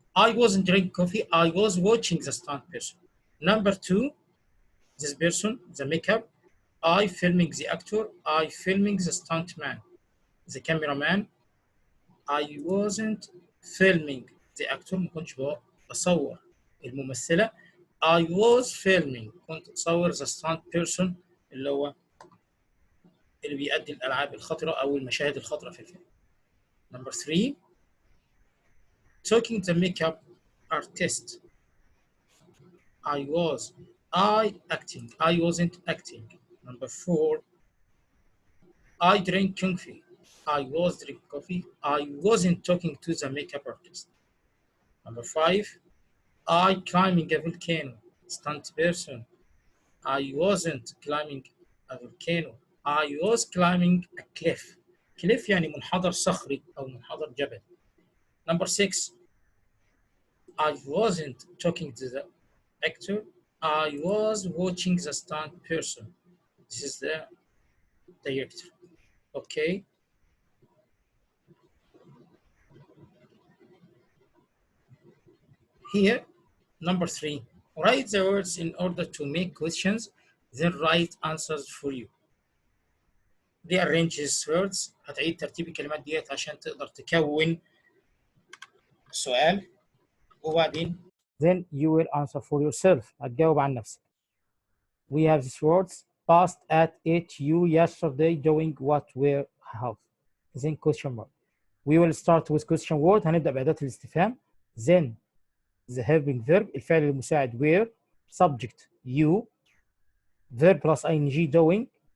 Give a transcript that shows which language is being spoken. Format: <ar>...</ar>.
<en>I wasn't drinking coffee. I was watching the stunt person. Number 2, this person, the makeup. I filming the actor. I filming the stunt man. The cameraman. I wasn't filming the actor.</en> <ar>ما كنتش بصور الممثلة.</ar> <en>I was filming.</en> <ar>كنت أصور</ar> <en>the stunt person</en> <ar>اللي هو اللي بيأدي الألعاب الخطرة أو المشاهد الخطرة في الفيلم.</ar> <en>Number 3, talking the makeup artist. I acting. I wasn't acting. Number 4, I drink coffee. I was drinking coffee. I wasn't talking to the makeup artist. Number 5, I climbing a volcano. Stunt person. I wasn't climbing a volcano. I was climbing a cliff.</en> <ar>cliff يعني منحدر صخري أو منحدر جبل.</ar> <en>Number 6, I wasn't talking to the actor. I was watching the stunt person. This is the director. Okay. Here, number 3, write the words in order to make questions, then write answers for you. rearrange these words.</en> <ar>هتعيد ترتيب الكلمات ديت عشان تقدر تكون سؤال وبعدين</ar> <en>then you will answer for yourself.</en> <ar>هتجاوب عن نفسك.</ar> <en>We have these words. Passed at 8 you yesterday doing what were have. Then question mark. We will start with question word.</en> <ar>هنبدأ بأداة الاستفهام.</ar> <en>Then the helping verb</en> <ar>الفعل المساعد</ar> <en>were. Subject you. Verb plus ing doing.</en>